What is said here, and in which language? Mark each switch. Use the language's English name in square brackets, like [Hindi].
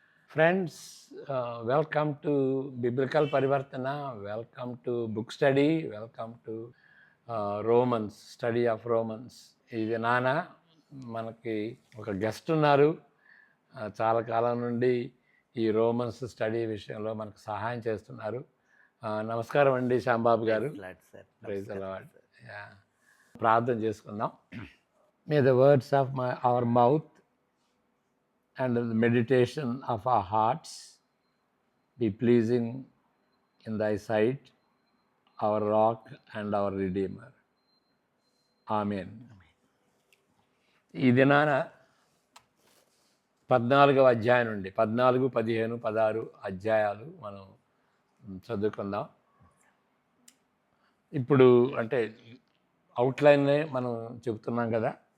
[English] Friends, welcome to Biblical Parivartana, welcome to book study, welcome to Romans, study of Romans. [Telugu] ఇది నాన్న మనకి ఒక guest ఉన్నారు. చాలా కాలం నుండి ఈ రోమన్స్ స్టడీ విషయంలో మనకు సహాయం చేస్తున్నారు. నమస్కారం అండి శ్యాంబాబు గారు. [English] Praise the lord. [Telugu] ప్రార్థన చేసుకుందాం. [English] May the words of our mouth and the meditation of our hearts be pleasing in thy sight, our rock and our redeemer. Amen. [Telugu] ఈ దినాన 14వ అధ్యాయం నుండి 14, 15, 16 అధ్యాయాలు మనం చదువుకుందాం. ఇప్పుడు అంటే అవుట్లైన్నే మనం చెబుతున్నాం కదా.